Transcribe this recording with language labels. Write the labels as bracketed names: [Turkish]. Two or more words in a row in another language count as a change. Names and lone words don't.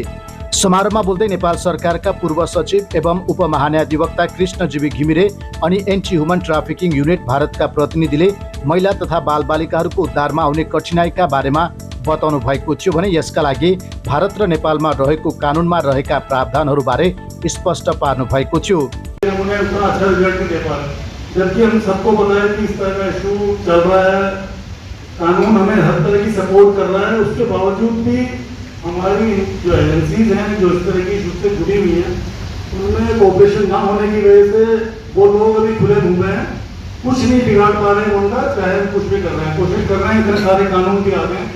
[Nepali] समारोहमा बोल्दै नेपाल सरकारका पूर्व सचिव एवं उपमहान्याधिवक्ता कृष्णजीवी घिमिरे अनि एन्टी ह्युमन ट्राफिकिङ युनिट भारतका प्रतिनिधिले महिला तथा बालबालिकाहरूको उद्धारमा आउने कठिनाइका बारेमा बताउनु भएको थियो भने यसका लागि भारत र नेपालमा रहेको कानुनमा रहेका प्रावधानहरूबारे स्पष्ट पार्नु भएको थियो। [Hindi] जबकि हम सबको पता है कि इस तरह का इशू चल रहा है, कानून हमें हर तरह की सपोर्ट कर रहा है, उसके बावजूद भी हमारी जो एजेंसीज हैं जो इस तरह की इशू से जुड़ी हुई हैं उनमें कोऑपरेशन ना होने की वजह से वो लोग अभी खुले घूमे हैं, कुछ नहीं बिगाड़ पा रहे हैं उनका, चाहे कुछ भी कर रहे हैं, कोशिश कर रहे हैं, इतने सारे कानून के आगे हैं।